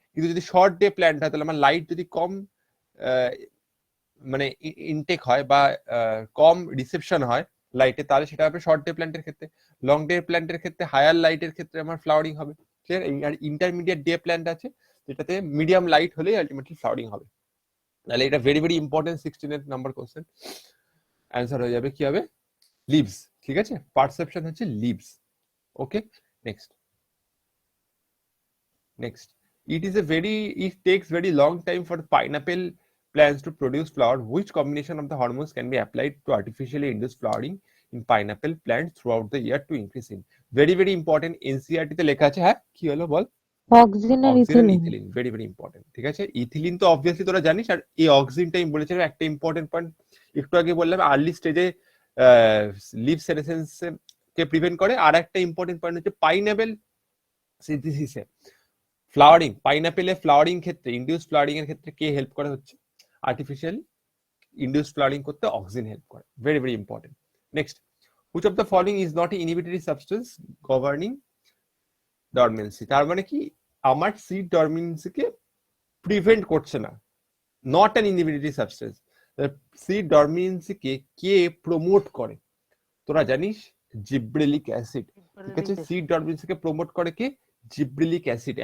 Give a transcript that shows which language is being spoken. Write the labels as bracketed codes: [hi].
[bn] কিন্তু যদি short day plant হয় তাহলে আমার লাইট যদি কম মানে ইনটেক হয় বা কম রিসেপশন হয় লাইটে, তাহলে সেটা হবে শর্ট ডে প্ল্যান্টের ক্ষেত্রে। লং ডে প্ল্যান্টের ক্ষেত্রে হায়ার লাইটের ক্ষেত্রে আমার ফ্লাওয়ারিং হবে। ক্লিয়ার? আর ইন্টারমিডিয়েট ডে প্ল্যান্ট আছে যেটাতে মিডিয়াম লাইট হলেই আলটিমেটলি ফ্লাওয়ারিং হবে। তাহলে এটা very very important 16 number question. Answer হয়ে যাবে কি হবে? লিভস। ঠিক আছে, পারসেপশন হচ্ছে leaves. [en] Okay, next next it takes very long time for pineapple plants to produce flower. Which combination of the hormones can be applied to artificially induce flowering in pineapple plants throughout the year to increase in? Very very important, NCERT [bn] তে লেখা আছে। হ্যাঁ, কি হলো বল? Oxygen আর auxin and ethylene. [en] Ethylene. Very very important. [bn] ঠিক আছে, ethylene তো obviously তোরা জানিস, আর এই অক্সিনটা আমি বলেছিলাম একটা ইম্পর্টেন্ট পয়েন্ট একটু আগে বললাম, আর্লি স্টেজে লিভ সেনেসেন্স কে প্রিভেন্ট করে। আর একটা ইম্পর্টেন্ট পয়েন্ট হচ্ছে পাইনাপেল সিনথেসিসে ফ্লাওয়ারিং, পাইনাপেলে ফ্লাওয়ারিং ক্ষেত্রে, ইন্ডিউস ফ্লাওয়ারিং এর ক্ষেত্রে কে হেল্প করে হচ্ছে? আর্টিফিশিয়ালি ইন্ডিউস ফ্লাওয়ারিং করতে অক্সিন হেল্প করে। [en] Very very important. Next, which of the following is not an inhibitory substance governing [bn] dormancy, তার মানে কি আমার সিড ডরমেন্সিকে প্রিভেন্ট করছে না, not an inhibitory substance. Seed ডরমেন্সিকে K promote করে? তোরা জানিস জিব্রেলিক অ্যাসিড, ঠিক আছে। সিড ডরমেন্সিকে প্রমোট করে কে? Gibberellic acid.